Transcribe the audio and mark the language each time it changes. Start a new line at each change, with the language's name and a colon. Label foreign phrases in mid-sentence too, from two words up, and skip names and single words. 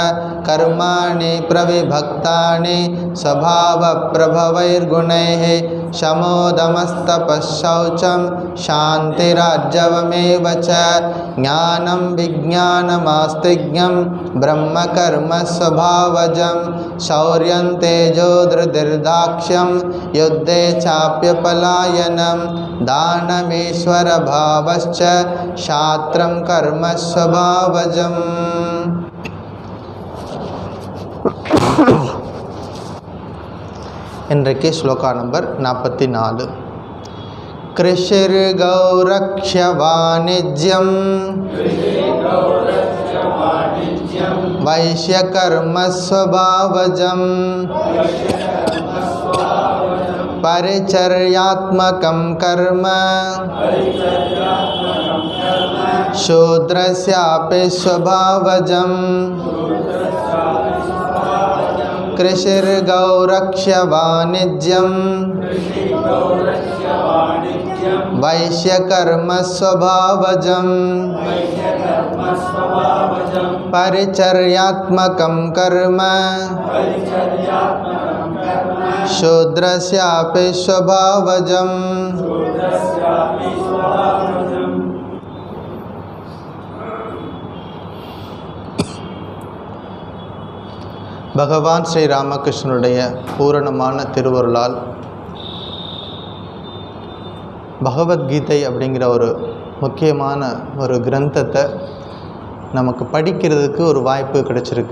Sanskrit: कर्माणि प्रविभक्तानि स्वभावप्रभवैर्गुणैः शमोदमस्तपःशौचं शान्तिरार्जवमेव च ज्ञानं विज्ञानमास्तिज्ञं ब्रह्मकर्म स्वभावजं शौर्यं तेजो धृतिर्दाक्ष्यं युद्धे चाप्यपलायनं दानमीश्वरभावश्च शास्त्रं कर्म स्वभावजम्.
Tamil: இன்றைக்கு ஸ்லோகா நம்பர் 44.
Sanskrit: कृषिर्गौरक्ष्य वाणिज्यं वैश्यकर्म स्वभावजं परिचर्यात्मकं कर्म शूद्रस्यापि स्वभावजं. कृषिर्गौरक्ष्य वाणिज्यं वैश्यकर्म स्वभावजं परिचर्यात्मकं कर्म शूद्रस्यापि स्वभावजं.
Tamil: பகவான் ஸ்ரீ ராமகிருஷ்ணனுடைய பூரணமான திருவருளால் பகவத்கீதை அப்படிங்கிற ஒரு முக்கியமான ஒரு கிரந்தத்தை நமக்கு படிக்கிறதுக்கு ஒரு வாய்ப்பு கிடைச்சிருக்கு.